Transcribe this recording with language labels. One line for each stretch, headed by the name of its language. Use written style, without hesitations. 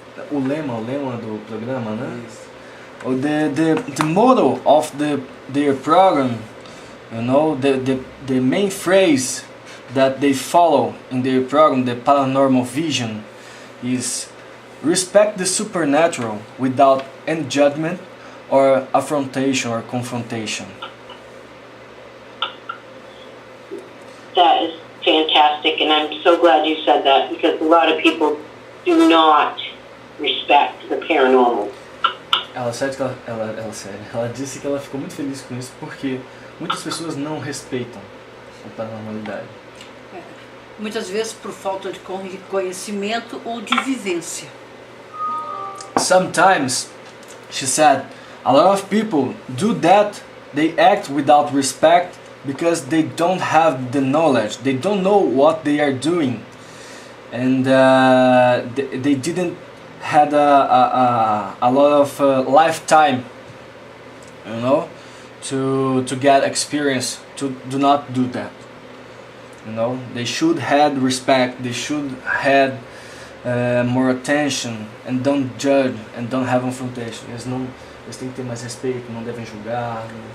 Portuguese: O lema do programa, né?
English: The motto of their program, you know, the main phrase that they follow in their program, the paranormal vision, is respect the supernatural without any judgment or affrontation or confrontation. That is fantastic, and I'm so glad you said that, because a lot of people do not respect the paranormal.
Portuguese: Ela disse que ela ficou muito feliz com isso porque muitas pessoas não respeitam a paranormalidade. Muitas vezes por falta de conhecimento ou de vivência.
English: Sometimes, she said, a lot of people do that, they act without respect because they don't have the knowledge, they don't know what they are doing, and they didn't had a lot of lifetime, you know, to get experience, to do not do that. You know, they should have respect, they should have more attention, and don't judge, and don't have confrontation.
Portuguese: Eles têm que ter mais respeito, não devem julgar.